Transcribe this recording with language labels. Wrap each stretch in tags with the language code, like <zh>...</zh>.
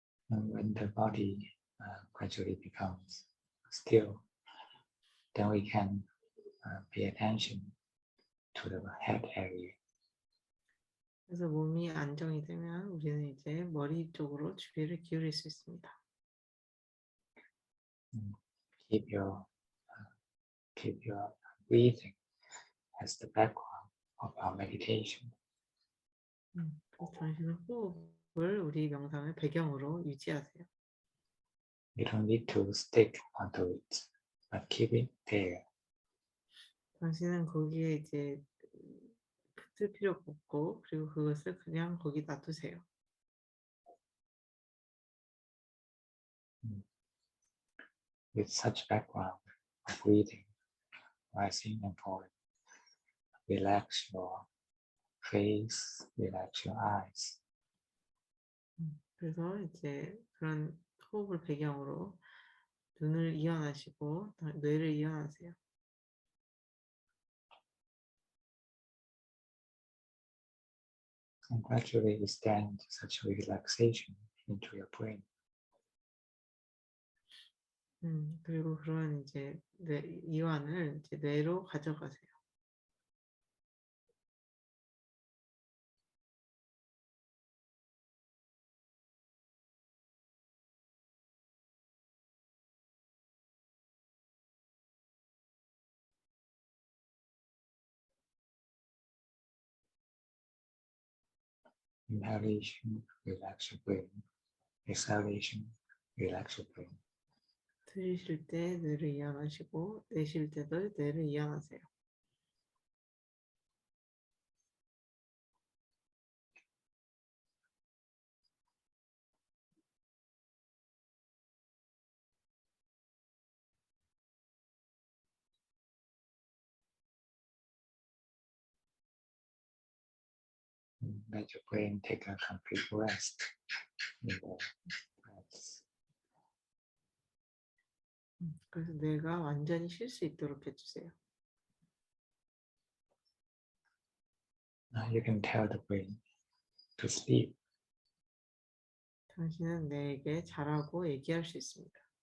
<en>And when the body gradually becomes still, then we can pay attention to the head area.</en> <ko>그래서 몸이 안정이 되면 우리는 이제 머리 쪽으로 주의를 기울일 수 있습니다.</ko> <en>Keep your breathing as the background of our meditation.</en> <ko>그래서 당신의 호흡을 우리 명상의 배경으로 유지하세요.</ko> <en>You don't need to stick onto it, but keep it there.</en> <ko>당신은 거기에 이제 붙을 필요가 없고 그리고 그것을 그냥 거기 놔두세요.</ko> <en>With such background of breathing, rising and falling, relax your face, relax your eyes.</en> <ko>그래서 이제 그런 호흡을 배경으로 눈을 이완하시고 뇌를 이완하세요.</ko> <en>And gradually extend such relaxation into your brain.</en> <ko>그리고 그런 이제 이완을 이제 뇌로 가져가세요.</ko> <en>Inhalation, relax your brain. Exhalation, relax your brain.</en> <ko>들이쉴 때 뇌를 이완하시고 내쉴 때도 뇌를 이완하세요.</ko> <en>Let your brain take a complete rest in the breaths.</en> <ko>그래서 뇌가 완전히 쉴 수 있도록 해주세요.</ko> <en>Now you can tell the brain to sleep.</en> <ko>당신은 뇌에게 자라고 얘기할 수 있습니다.</ko>